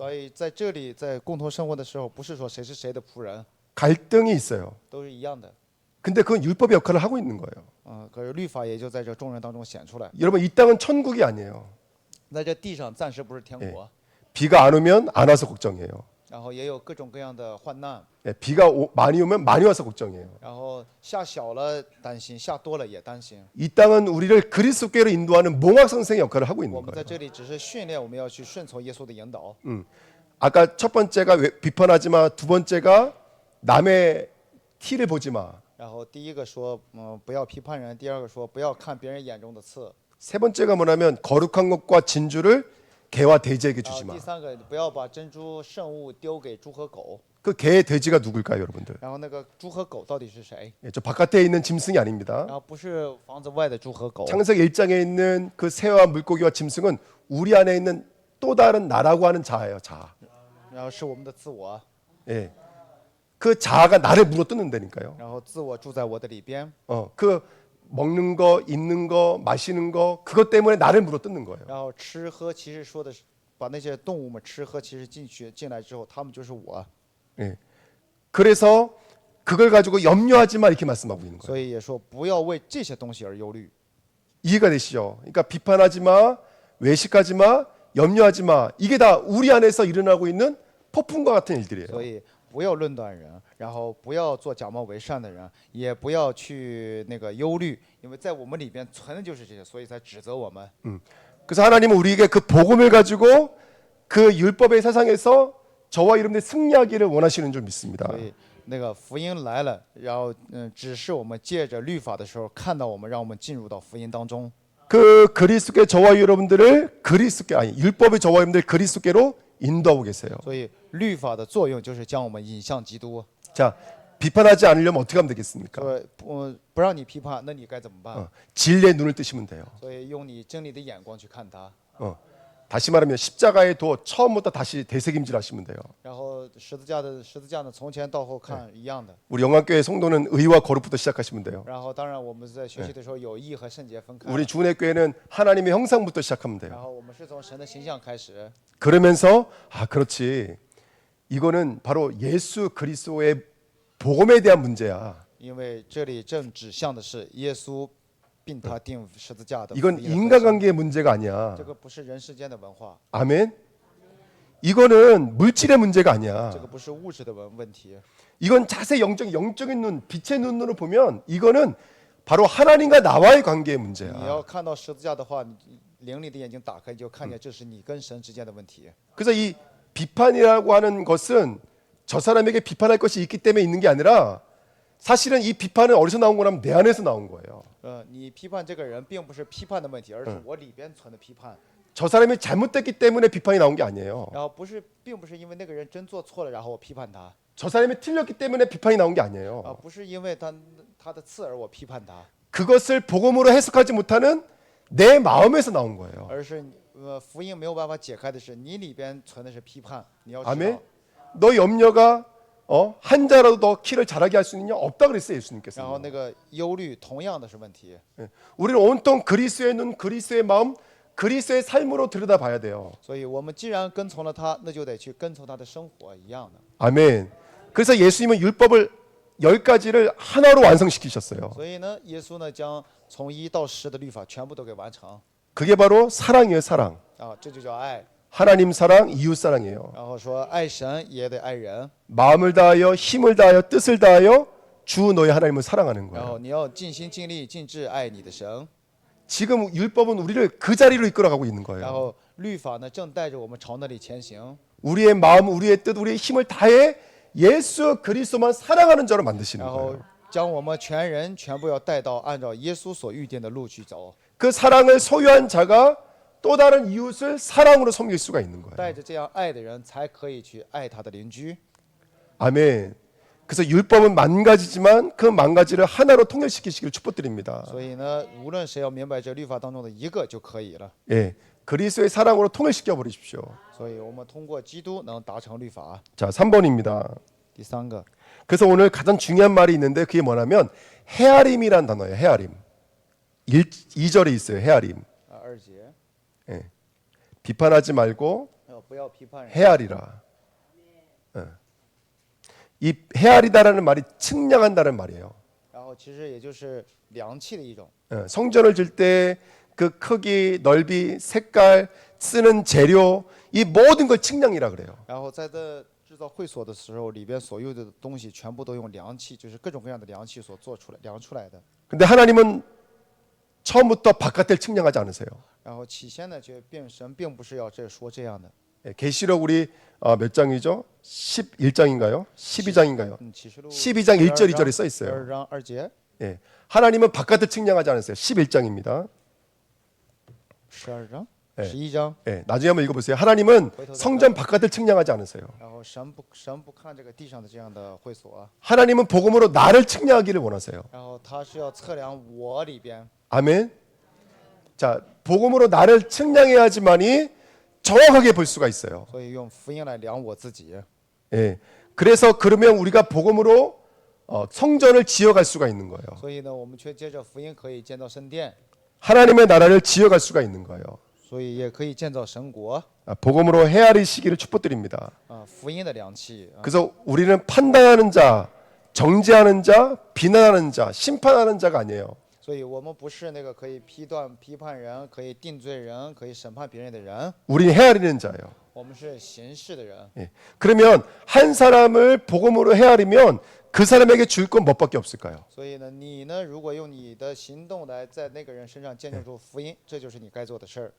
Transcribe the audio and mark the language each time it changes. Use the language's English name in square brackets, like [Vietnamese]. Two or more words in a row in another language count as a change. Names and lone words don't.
[Chinese] 所以在这里，在共同生活的时候，不是说谁是谁的仆人， [Korean] 갈등이 있어요. [Chinese] 都是一样的。 [Korean] 근데 그건 율법의 역할을 하고 있는 거예요. [Chinese] 可是律法也就在这众人当中显出来。 [Korean] 여러분 이 땅은 천국이 아니에요. [Chinese] 在这地上暂时不是天国， [Korean] 비가 안 오면 안 와서 걱정이에요. [Chinese] 然后也有各种各样的患难， [Korean] 비가 많이 오면 많이 와서 걱정이에요. [Chinese] 然后下小了担心，下多了也担心。 [Korean] 이 땅은 우리를 그리스도께로 인도하는 몽학 선생의 역할을 하고 [Chinese] 我 [Korean] 있는 [Chinese] 们在 [Korean] 거예요. [Chinese] 这里只是训练，我们要去顺从耶稣的引导。 [Korean] 아까 첫 번째가 비판하지 마, 두 번째가 남의 티를 보지 마, [Chinese] 然后第一个说，不要批判人；第二个说，不要看别人眼中的刺； [Korean] 세 번째가 뭐냐면 거룩한 것과 진주를 개와 돼지에게 [Chinese] 然后 [Korean] 주지 마. [Chinese] 第三个，不要把珍珠圣物丢给猪和狗。 [Korean] 그 개, 돼지가 누굴까요, 여러분들? [Chinese] 然后那个猪和狗到底是谁？ [Korean] 예, 저 바깥에 있는 짐승이 아닙니다. [Chinese] 然后不是房子外的猪和狗。 [Korean] 창세기 1장에 있는 그 새와 물고기와 짐승은 우리 안에 있는 또 다른 나라고 하는 자예요, 자. [Chinese] 然后是我们的自我， [Korean] 예. 그 자아가 나를 물어뜯는다니까요. [Chinese] 然后自我住在我的里边， [Korean] 그 먹는 거, 입는 거, 마시는 거 그것 때문에 나를 물어뜯는 거예요. [Chinese] 然后吃喝其实说的是把那些动物们吃喝其实进来之后，他们就是我。 [Korean] 예. 그래서 그걸 가지고 염려하지 마 이렇게 말씀하고 있는 거예요. [Chinese] 所以也说不要为这些东西而忧虑。 [Korean] 이해가 되시죠? 그러니까 비판하지 마, 외식하지 마, 염려하지 마. 이게 다 우리 안에서 일어나고 있는 폭풍과 같은 일들이에요. [Chinese] 所以不要论断人，然后不要做假冒为善的人，也不要去那个忧虑，因为在我们里边存的就是这些，所以才指责我们。 [Korean] 그래서 하나님은 우리에게 그 복음을 가지고 그 율법의 세상에서 저와 여러분들이 승리하기를 원하시는 줄 믿습니다. [Chinese] 所以那个福音来了，然后只是我们借着律法的时候看到我们，让我们进入到福音当中。 [Korean] 그 그리스도께 저와 여러분들을 그리스도께 아니 율법의 저와 여러분들 그리스도께로 인도하고 계세요. [Chinese] 所以律法的作用就是将我们引向基督。 [Korean] 자, 비판하지 않으려면 어떻게 하면 되겠습니까? [Chinese] 说不让你批判，那你该怎么办？ [Korean] 진리의 눈을 뜨시면 돼요. [Chinese] 所以用你真理的眼光去看它。 [Korean] 다시 말하면 십자가의 도 처음부터 다시 되새김질하시면 돼요. [Chinese] 然后十字架呢，从前到后看一样的。 [Korean] 우리 영광교회 성도는 의와 거룩부터 시작하시면 돼요. [Chinese] 然后当然我们在学习的时候有义和圣洁分开。 [Korean] 우리 주은혜 교회는 하나님의 형상부터 시작하면 [Chinese] 然 [Korean] 돼요. [Chinese] 后我们是从神的形象开始。 [Korean] 그러면서 아 그렇지 이거는 바로 예수 그리스도의 복음에 대한 문제야. [Chinese] 因为这里正指向的是耶稣，并他钉十字架的福 [Korean] 이건 [Chinese] 音的核心。 [Korean] 인간관계의 문제가 아니야. [Chinese] 这个不是人世间的文化， [Korean] 아멘. 이거는 물질의 문제가 아니야. [Chinese] 这个不是物质的问题， [Korean] 이건 자세 영적인 눈, 빛의 눈으로 보면 이거는 바로 하나님과 나와의 관계의 [Chinese] 你 [Korean] 문제야. [Chinese] 要看到十字架的话，你灵里的眼睛打开，你就看见这是你跟神之间的问题。 [Korean] 그래서 이 비판이라고 하는 것은 저 사람에게 비판할 것이 있기 때문에 있는 게 아니라 사실은 이 비판은 어디서 나온 거냐면 내 안에서 나온 거예요. [Chinese] 你批判这个人，并不是批判的问题，而是我里边存的批判。 [Korean] 저 사람이 잘못됐기 때문에 비판이 나온 게 아니에요. [Chinese] 然后并不是因为那个人真做错了，然后我批判他， [Korean] 저 사람이 틀렸기 때문에 비판이 나온 게 아니에요. [Chinese] 不是因为他的刺而我批判他， [Korean] 그것을 복음으로 해석하지 못하는 내 마음에서 나온 거예요. [Chinese] 而是福音没有办法解开的是你里边存的是批判，你要知道 [Korean] 아멘. 너 염려가 한 자라도 더 키를 자라게 할 수 있느냐? 없다 그랬어요 [Chinese] 然后 [Korean] 예수님께서. [Chinese] 那个忧虑同样的是问题， [Korean] 우리는 온통 그리스도의 눈, 그리스도의 마음, 그리스도의 삶으로 들여다봐야 돼요. [Chinese] 所以我们既然跟从了他，那就得去跟从他的生活一样的。 [Korean] 아멘. 그래서 예수님은 율법을 10가지를 하나로 완성시키셨어요. [Chinese] 所以呢，耶稣呢将从1到10的律法全部都给完成 [Korean] 그게 바로 사랑이에요, 사랑. [Chinese] 啊，这就叫爱。 [Korean] 하나님 사랑, 이웃 사랑이에요. [Chinese] 然后说爱神也得爱人， [Korean] 마음을 다하여 힘을 다하여 뜻을 다하여 주 너희 하나님을 사랑하는 [Chinese] 然 [Korean] 거예요. [Chinese] 后你要尽心尽力尽志爱你的神。 [Korean] 지금 율법은 우리를 그 자리로 이끌어가고 있는 [Chinese] 然 [Korean] 거예요. [Chinese] 后律法呢正带着我们朝那里前行， [Korean] 우리의 마음, 우리의 뜻, 우리의 힘을 다해 예수 그리스도만 사랑하는 자로 만드시는 [Chinese] 然后 [Korean] 거예요. [Chinese] 将我们全人全部要带到按照耶稣所预定的路去走， [Korean] 그 사랑을 소유한 자가 또 다른 이웃을 사랑으로 섬길 수가 있는 거예요. [Chinese] 带着这样爱的人才可以去爱他的邻居。 [Korean] 아멘. 그래서 율법은 만 가지지만 그 만 가지를 하나로 통일시키시기를 축복드립니다. [Chinese] 所以呢，无论谁要明白这律法当中的一个就可以了。 [Korean] 예, 그리스도의 사랑으로 통일시켜 버리십시오. [Chinese] 所以我们通过基督能达成律法。 [Korean] 자, 3번입니다. [Chinese] 第三个， [Korean] 그래서 오늘 가장 중요한 말이 있는데 그게 뭐냐면 헤아림이란 단어예요. 헤아림. 2절에 있어요. 헤아림. [Chinese] 2节， [Korean] 예. 비판하지 말고 [Chinese] 不要批判人。 [Korean] 헤아리라. 예. 이 헤아리다라는 말이 측량한다는 말이에요. [Chinese] 然后其实也就是量器的一种。 [Korean] 예. 성전을 질 때 그 크기, 넓이, 색깔, 쓰는 재료 이 모든 걸 측량이라 그래요. [Chinese] 然后在这制造会所的时候，里边所有的东西全部都用量器，就是各种各样的量器所做出来、量出来的。 [Korean] 근데 하나님은 처음부터 바깥을 측량하지 않으세요. [Chinese] 然后起先呢，神并不是要说这样的。 [Korean] 예, 계시록 우리 몇 장이죠? 11장인가요? 12장인가요? [Chinese] 启示录 [Korean] 12장 1절 2절에 써 있어요. [Chinese] 2 章2节， [Korean] 예. 하나님은 바깥을 측량하지 않으세요. 11장입니다. [Chinese] 12章、 [Korean] 예. [Chinese] 11章。 [Korean] 예, 나중에 한번 읽어보세요. 하나님은 성전 바깥을 측량하지 않으세요. [Chinese] 然后神不看这个地上的这样的会所， [Korean] 하나님은 복음으로 나를 측량하기를 원하세요. [Chinese] 然后他是要测量我里边。 [Korean] 아멘. 자, 복음으로 나를 측량해야지만이 정확하게 볼 수가 있어요. [Chinese] 所以用福音来量我自己。 [Korean] 예. 그래서 그러면 우리가 복음으로 성전을 지어갈 수가 있는 거예요. [Chinese] 所以呢，我们却借着福音可以建造圣殿， [Korean] 하나님의 나라를 지어갈 수가 있는 거예요. [Chinese] 所以也可以建造神国。 [Korean] 복음으로 헤아리시기를 축복드립니다. [Chinese] 福音的量器。 [Korean] 그래서 우리는 판단하는 자, 정죄하는 자, 비난하는 자, 심판하는 자가 아니에요. [Chinese] 所以我们不是那个可以批判人、可以定罪人、可以审判别人的人， [Korean] 우리는 헤아리는 자예요. [Chinese] 我们是行事的人。 [Korean] 예. 그러면 한 사람을 복음으로 헤아리면 그 사람에게 줄 건 뭐밖에 없을까요? [Chinese] 所以呢，你呢，如果用你的行动来在那个人身上见证出福音，这就是你该做的事儿。